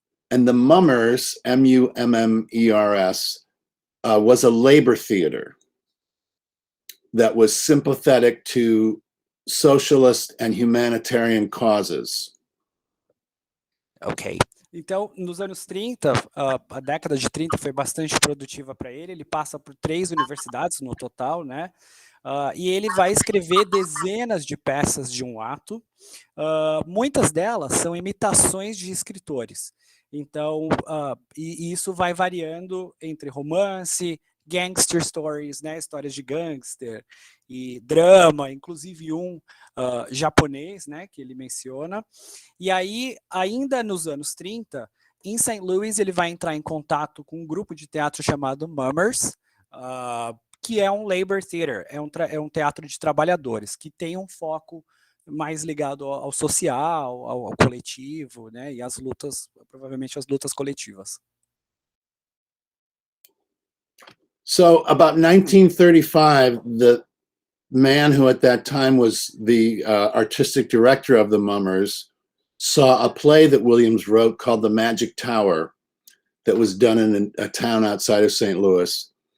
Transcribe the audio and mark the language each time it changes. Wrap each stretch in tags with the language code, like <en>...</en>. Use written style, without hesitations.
<en>And the Mummers, M-U-M-M-E-R-S, was a labor theater that was sympathetic to socialist and humanitarian causes. Ok.</en> <pt>Então, nos anos 30, a década de 30 foi bastante produtiva para ele. Ele passa por 3 universidades no total, né? E ele vai escrever dezenas de peças de um ato. Muitas delas são imitações de escritores. Então, e isso vai variando entre romance,</pt> <en>gangster stories,</en> <pt>né, histórias de gangster e drama, inclusive japonês, né, que ele menciona. E aí, ainda nos anos 30, em St. Louis, ele vai entrar em contato com um grupo de teatro chamado Mummers, que é um labor theater, é um teatro de trabalhadores, que tem um foco mais ligado ao social, ao coletivo, né, e às lutas, provavelmente as lutas coletivas.</pt> <en>So about 1935, the man who at that time was the artistic director of the Mummers saw a play that Williams wrote called The Magic Tower that was done in a town outside of St. Louis.</en>